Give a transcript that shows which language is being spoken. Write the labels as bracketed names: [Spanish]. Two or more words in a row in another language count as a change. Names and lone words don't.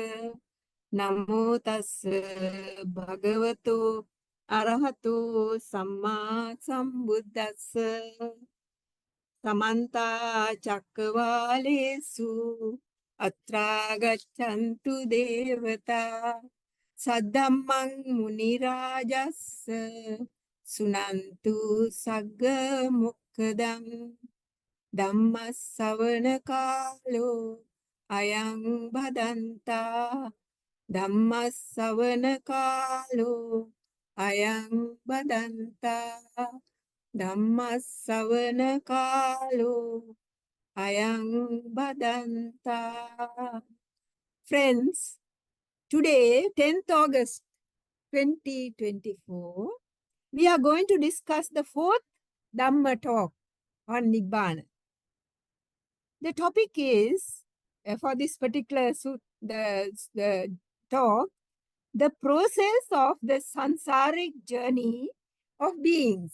[Pali] Namo tassa bhagavato arahato samma sambuddhassa. Samanta Chakravalesu Atra Gachantu Devata Saddhammang Munirajassa Sunantu Sagga Mukkadam Dhammasavana Kalo Ayang Bhadanta Dhammasavana Kalo Ayang Bhadanta Dhammasavana Kalo Ayang Bhadanta. [English] Friends, today, 10th August 2024, we are going to discuss the fourth Dhamma talk on Nibbana. The topic is, for this particular the talk, the process of the sansaric journey of beings.